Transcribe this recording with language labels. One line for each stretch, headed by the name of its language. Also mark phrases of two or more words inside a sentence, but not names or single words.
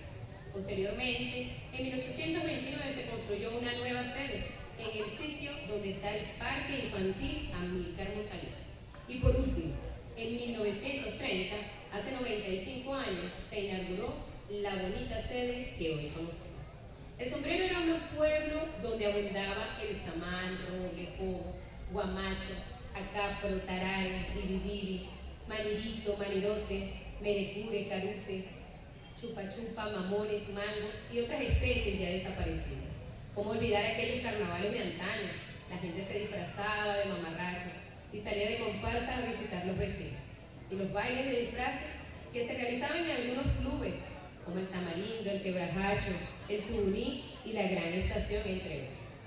Spanish: Posteriormente, en 1829 se construyó una nueva sede en el sitio donde está el Parque Infantil Amílcar Montañez. Y por último, en 1930, hace 95 años, se inauguró la bonita sede que hoy conocemos. El Sombrero era un pueblo donde abundaba el samán, roble, cobo, guamacho, acapro, taral, dividiri, manirito, manirote, merecure, carute, chupa-chupa, mamones, mangos y otras especies ya desaparecidas. ¿Cómo olvidar aquellos carnavales de antaño? La gente se disfrazaba de mamarrachos y salía de comparsa a visitar los vecinos. Y los bailes de disfraces que se realizaban en algunos clubes, como el Tamarindo, el Quebrajacho, el Tuburí y la Gran Estación, entre otros.